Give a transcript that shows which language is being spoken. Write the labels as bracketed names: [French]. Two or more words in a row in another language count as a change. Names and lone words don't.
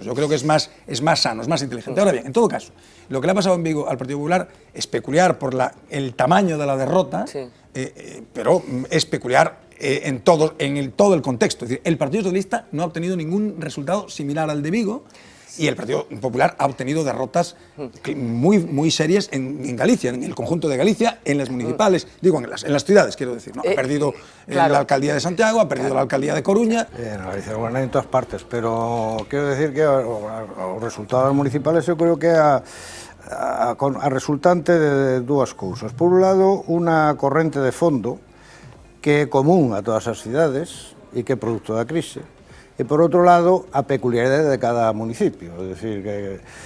[Spanish] Yo creo que es más sano, es más inteligente. Ahora bien, en todo caso, lo que le ha pasado en Vigo al Partido Popular es peculiar por el tamaño de la derrota, pero es peculiar en todo el contexto. Es decir, el Partido Socialista no ha obtenido ningún resultado similar al de Vigo, y el Partido Popular ha obtenido derrotas muy serias en Galicia, en el conjunto de Galicia, en las municipales, digo, en las ciudades, quiero decir, ¿no? Ha perdido la alcaldía de Santiago, ha perdido la alcaldía de Coruña. En Galicia gobernan en todas partes, pero quiero decir que [Galician] os resultados municipales [Spanish] yo creo que [Galician] a resultante de dúas cousas. Por un lado, unha corrente de fondo que é común a todas as cidades e que é producto da crise, e por outro lado a peculiaridade de cada municipio, é dicir que